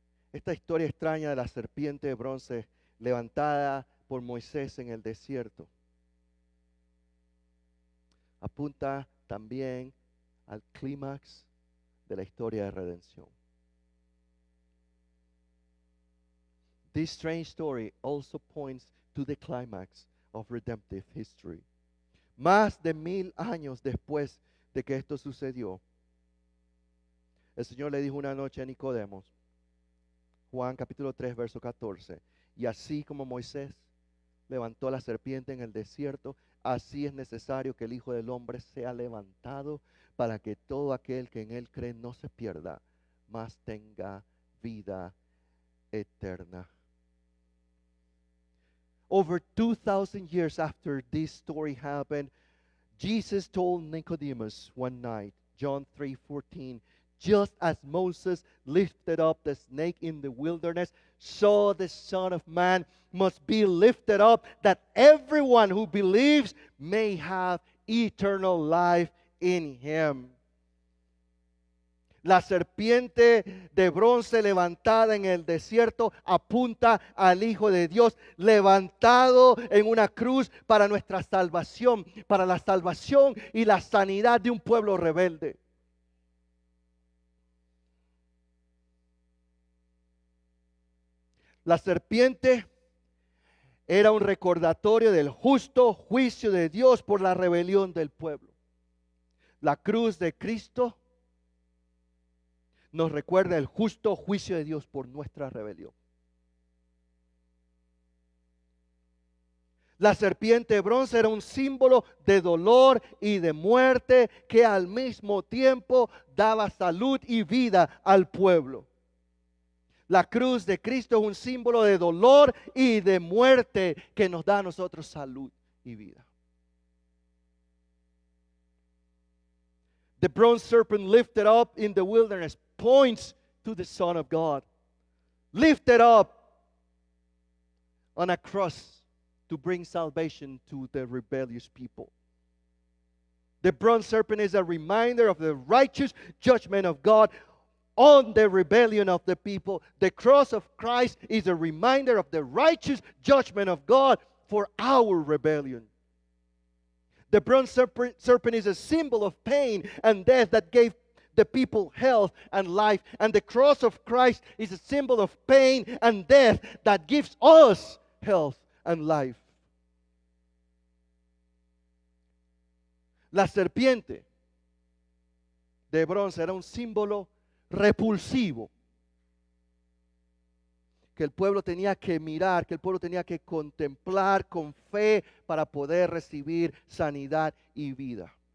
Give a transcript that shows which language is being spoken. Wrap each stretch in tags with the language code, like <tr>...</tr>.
<es>Esta historia extraña de la serpiente de bronce levantada por Moisés en el desierto apunta también al clímax de la historia de redención.</es> <en>This strange story also points to the climax of redemptive history.</en> <es>Más de 1000 años después de que esto sucedió, el Señor le dijo una noche a Nicodemos, Juan capítulo 3, verso 14, y así como Moisés levantó la serpiente en el desierto, así es necesario que el Hijo del Hombre sea levantado para que todo aquel que en Él cree no se pierda, mas tenga vida eterna.</es> <en>Over 2,000 years after this story happened, Jesus told Nicodemus one night, John 3:14, just as Moses lifted up the snake in the wilderness, so the Son of Man must be lifted up, that everyone who believes may have eternal life in Him.</en> <es>La serpiente de bronce levantada en el desierto apunta al Hijo de Dios, levantado en una cruz para nuestra salvación, para la salvación y la sanidad de un pueblo rebelde. La serpiente era un recordatorio del justo juicio de Dios por la rebelión del pueblo. La cruz de Cristo nos recuerda el justo juicio de Dios por nuestra rebelión. La serpiente de bronce era un símbolo de dolor y de muerte que al mismo tiempo daba salud y vida al pueblo. La cruz de Cristo es un símbolo de dolor y de muerte que nos da a nosotros salud y vida.</es> <en>The bronze serpent lifted up in the wilderness points to the Son of God. Lifted up on a cross to bring salvation to the rebellious people. The bronze serpent is a reminder of the righteous judgment of God on the rebellion of the people. The cross of Christ is a reminder of the righteous judgment of God for our rebellion. The bronze serpent is a symbol of pain and death that gave the people health and life. And the cross of Christ is a symbol of pain and death that gives us health and life.</en> <es>La serpiente de bronce era un símbolo repulsivo que el pueblo tenía que mirar, que el pueblo tenía que contemplar con fe para poder recibir sanidad y vida.</es>